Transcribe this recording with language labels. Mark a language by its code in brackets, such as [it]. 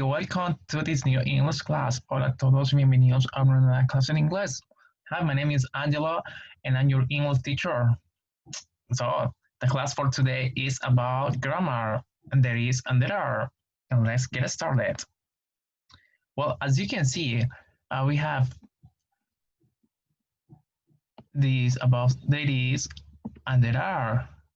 [en] Welcome to this new English class. [es] Hola a todos, bienvenidos a una nueva clase en inglés. [en] Hi, my name is Angelo and I'm your English teacher. So, the class for today is about grammar, and there is and there are. And let's get started. Well, as you can see, we have these about there is and there are.